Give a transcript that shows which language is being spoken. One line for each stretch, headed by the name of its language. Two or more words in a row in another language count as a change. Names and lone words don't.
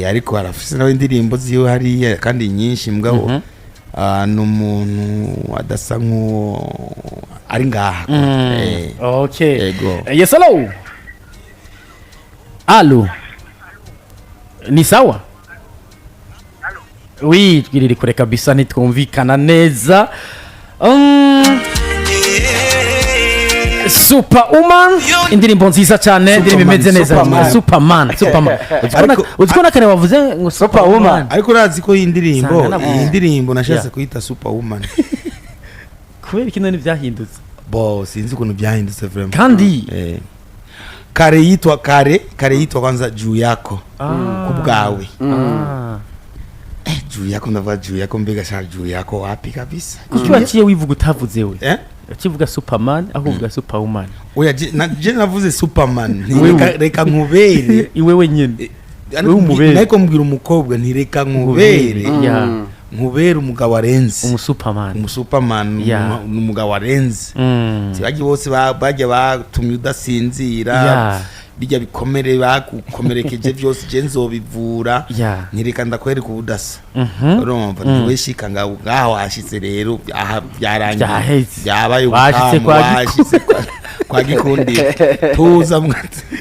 Rundi: ariko arafise nawe indirimbo ziwe hari kandi nyinshi mugabo n'umuntu adasa nko ari ngaha okay ego yes allo
Swahili: ni sawa
Rundi: oui twiriri kure kabisa nitwumvikana neza Superwoman indirimbo nziza cyane indirimbo imeze neza Superman uzikona kare wavuze ngo Superwoman ariko urazi ko iyi ndirimbo nashatse kuyita Superwoman kubera ikintu n'ivyahindutse sinzi ukuntu byahindutse vraiment kandi kare yitwa
Swahili: kwanza juu yako
Rundi: kubwawe
Swahili: juu yako
Rundi: ndava
Swahili: juu yako
Rundi: mbega sha
Swahili: juu yako wapi
Rundi: kabisa kuki waciye wivuga utavuze we ukivuga Superman aho uvuga Superwoman oya je navuze Superman reka nkubere
Swahili: iwe wenyine
Rundi: nako mbwira umukobwa ntireka nkubere nkubere umugabo arenze umusuperman n'umugabo arenze sibagiye bose bajya batumye udasinzira bijya bikomere bagukomerekeje byose je nzobivura ntireka ndakwereka ubudasa urumva niweshika ngaho washitse rero aha byarangiye byabaye washitse kwa gikundi tuza mwati